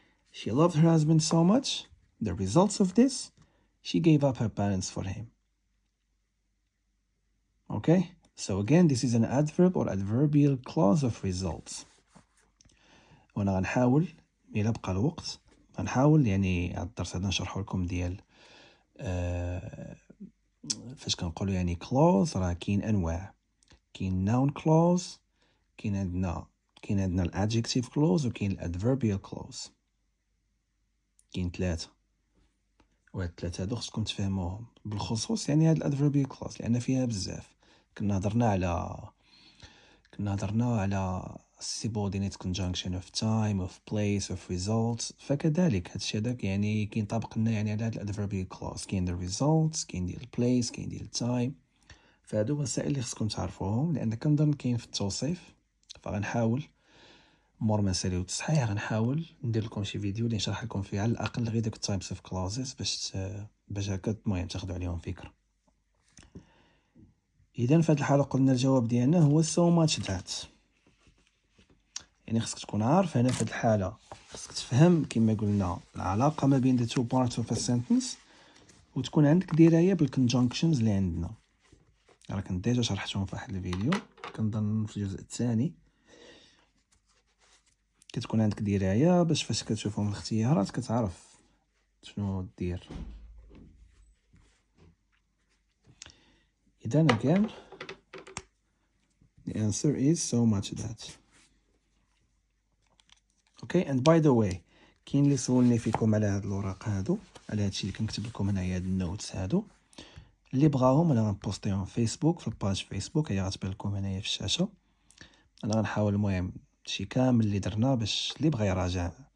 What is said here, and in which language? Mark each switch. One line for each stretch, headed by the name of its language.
English: She loved her husband so much. The results of this, she gave up her parents for him. Okay? So again, this is an adverb or adverbial clause of results.
Arabic: وانا غنحاول الى بقى الوقت غنحاول يعني هاد الدرس هذا نشرحو لكم ديال فاش كنقولوا يعني clause راه كاين انواع. كاين noun clause، كاين عندنا الادجective clause وكاين الادverbial clause. كاين ثلاثه وهاد الثلاثه هادو خصكم تفهموهم بالخصوص يعني هاد الادverbial clause لان فيها بزاف. كنا هضرنا على
English: subordinate conjunction of time of place of results.
Arabic: فكذلك هادشي هذاك يعني كينطبق لنا يعني على هاد الادverbial clause. كاين the results، كاين ديال place، كاين ديال time. فهادو مسائل اللي خصكم تعرفوهم لان كنظن كاين في التوصيف. فغنحاول مور ما نساليو التصحيح غنحاول ندير لكم شي فيديو اللي نشرح لكم فيه على الاقل غير داك
English: types of clauses
Arabic: باش هكا المهم تاخذوا عليهم فكره. اذا في هذه الحاله قلنا الجواب ديالنا هو
English: so much that.
Arabic: يعني خصك تكون عارف هنا في هذه الحاله خصك تفهم كما قلنا العلاقه ما بين
English: the two parts of a sentence
Arabic: وتكون عندك درايه بالconjunctions اللي عندنا. راه كنت ديجا شرحتهم في واحد الفيديو كنظن في الجزء الثاني. كتكون عندك درايه باش فاش كتشوفهم الاختيارات كتعرف شنو دير.
English: إذن again the answer is so much that. Okay, and by the way
Arabic: كاين اللي سولني فيكم على هاد الوراق هادو على هادشي اللي كنكتب لكم هنايا هاد النوتس هادو اللي بغاهم انا غنبوستيهم في فيسبوك في الباج فيسبوك هي غتبان لكم هنايا في الشاشه. انا غنحاول المهم شي كامل اللي درنا باش اللي بغى يراجع.